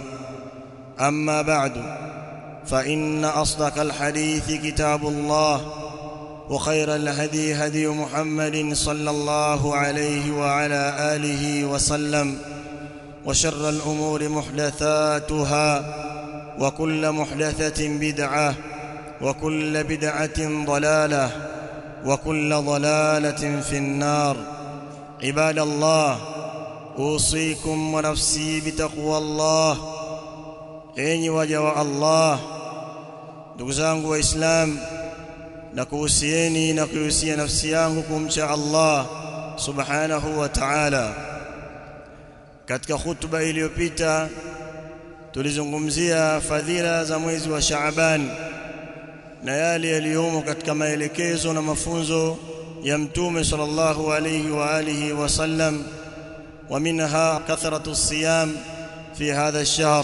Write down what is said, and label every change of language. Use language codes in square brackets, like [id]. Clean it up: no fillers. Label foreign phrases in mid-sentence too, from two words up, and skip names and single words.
[ar] أما بعد فإن أصدق الحديث كتاب الله وخير الهدي هدي محمد صلى الله عليه وعلى آله وسلم وشر الأمور محدثاتها وكل محدثة بدعة وكل بدعة ضلالة وكل ضلالة في النار. عباد الله، أوصيكم ونفسي بتقوى الله. أيها وجه الله، [sw] ndugu zangu waislamu, nakuhusieni na kuhusia nafsi yangu kumcha Allah [ar] سبحانه وتعالى. [sw] Katika khutba iliyopita tulizungumzia fadhila za mwezi wa Shaaban na yale yaliyomo katika maelekezo na mafunzo ya Mtume [ar] صلى الله عليه وعلى آله وسلم, ومنها كثرة الصيام في هذا الشهر.